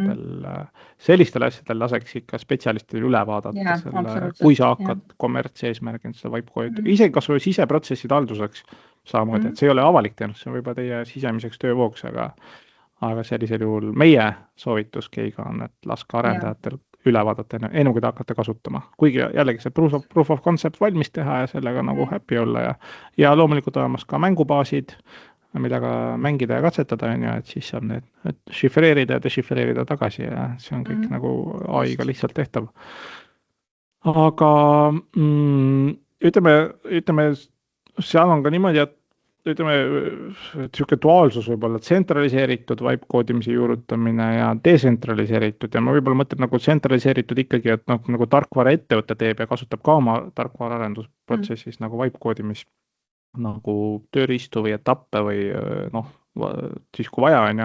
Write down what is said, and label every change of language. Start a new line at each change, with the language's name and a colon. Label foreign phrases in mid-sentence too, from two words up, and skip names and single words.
Estonian: asjadel laseks ikka spetsialistil üle vaadata selle, kui sa hakkad kommertseesmärgil seda vibe-koodi, isegi kas või siseprotsesside halduseks samamoodi, et see ei ole avalik teenus, see on võib-olla teie sisemiseks töövooks, aga sellisel juhul meie soovitus Keiga on, et laske arendajatel üle vaadata enne, kui te hakkate kasutama. Kuigi jällegi see
English: proof of concept
Estonian: valmis teha ja sellega nagu happy olla ja loomulikult olemas ka mängubaasid, millega mängida ja katsetada, et siis saab need šifreerida ja dešifreerida tagasi ja see on kõik nagu AI-ga lihtsalt tehtav. Aga ütleme, seal on ka niimoodi, et selline duaalsus võib-olla tsentraliseeritud vibe-koodimise juurutamine ja detsentraliseeritud ja ma võib-olla mõtlen nagu tsentraliseeritud ikkagi, et nagu tarkvara ettevõtte teeb ja kasutab ka oma tarkvara arendusprotsessis nagu vibe-koodimist nagu tööriistu või etappe või siis kui vaja on.